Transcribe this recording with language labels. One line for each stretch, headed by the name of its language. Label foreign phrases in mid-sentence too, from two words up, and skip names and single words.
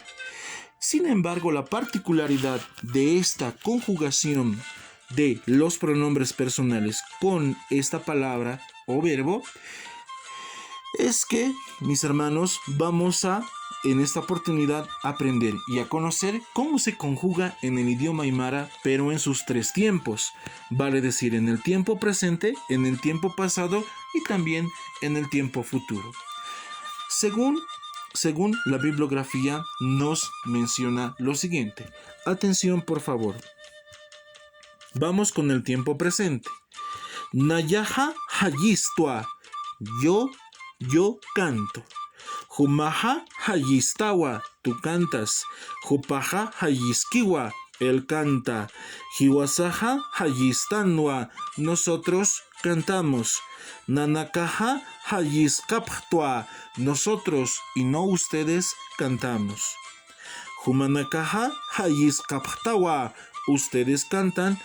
Spanish: Sin embargo, la particularidad de esta conjugación de los pronombres personales con esta palabra o verbo es que, mis hermanos, vamos a en esta oportunidad aprender y a conocer cómo se conjuga en el idioma aymara, pero en sus 3 tiempos, vale decir, en el tiempo presente, en el tiempo pasado y también en el tiempo futuro. Según la bibliografía nos menciona lo siguiente. Atención, por favor. Vamos con el tiempo presente.
Aymara: Nayaha hayistua,
Spanish: yo canto.
Aymara: Humaha hayistawa,
Spanish: tú cantas.
Aymara: Hupaha hayiskiwa,
Spanish: él canta.
Aymara: Hiwasaha hayistanwa,
Spanish: nosotros cantamos.
Aymara: Nanakaha hayiskaptua,
Spanish: nosotros y no ustedes cantamos.
Aymara: Humanakaha hayiskaptawa,
Spanish: ustedes cantan.